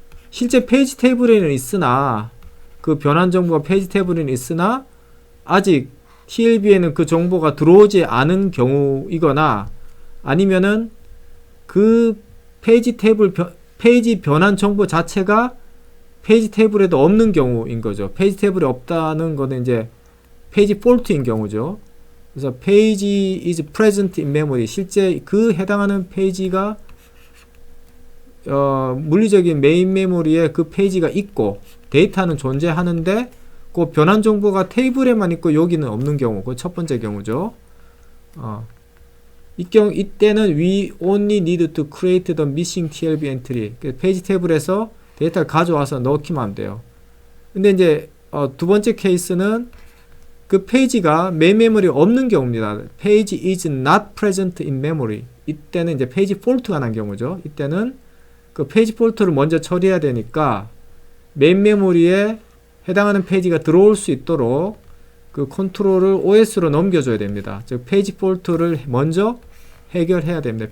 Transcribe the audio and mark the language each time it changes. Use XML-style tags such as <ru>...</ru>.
<ko>실제 페이지 테이블에는 있으나, 그 변환 정보가 페이지 테이블에는 있으나 아직 TLB에는 그 정보가 들어오지 않은 경우이거나, 아니면은 그 페이지 변환 정보 자체가 페이지 테이블에도 없는 경우인 거죠. 페이지 테이블에 없다는 거는 이제 페이지 폴트인 경우죠. 그래서</ko> <en>page is present in memory.</en> <ko>실제 그 해당하는 페이지가 물리적인 메인 메모리에 그 페이지가 있고 데이터는 존재하는데 그 변환 정보가 테이블에만 있고 여기는 없는 경우, 그 첫 번째 경우죠. 이때는</ko> <en>we only need to create the missing TLB entry.</en> <ko>페이지 테이블에서 데이터를 가져와서 넣기만 하면 돼요. 근데 이제 두 번째 케이스는 그 페이지가 메인 메모리에 없는 경우입니다.</ko> <en>page is not present in memory.</en> <ko>이때는 이제 페이지 폴트가 난 경우죠. 이때는 그 페이지 폴트를 먼저 처리해야 되니까 메인 메모리에 해당하는 페이지가 들어올 수 있도록 그 컨트롤을 OS로 넘겨줘야 됩니다. 즉 페이지 폴트를 먼저 해결해야 됩니다.</ko>